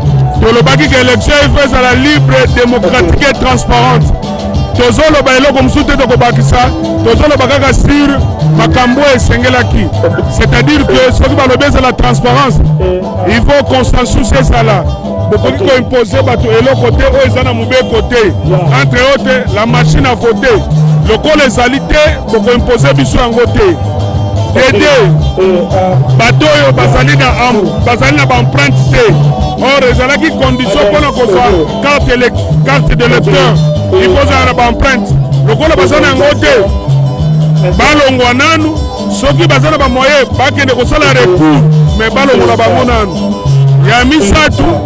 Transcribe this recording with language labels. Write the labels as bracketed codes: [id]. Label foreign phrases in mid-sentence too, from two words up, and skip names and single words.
[ln] tolobaki ke élection ifo ezala [fr] libre démocratique et transparente [ln] tozoloba eloko mosusu te tokobakisa tozoloba kaka sur makambo esengelaki [fr] c'est-à-dire que [ln] soki balobi ezala transparence [fr] il faut consensus [ln] ezala bokoki koimpose bato eloko te oyo eza na mobeko te [fr] entre autres la machine à [ln] voter lokola ezali te bokoimpose biso yango te dede bato oyo bazali na baempreinte te or ezalaki condition mpona kozwa [fr] carte de lecteur il faut [ln] ozala na baempreinte lokola baza na yango te balongwa nanu soki baza na bamoyen bakende kosala recours mais balongola bango nanu ya misatu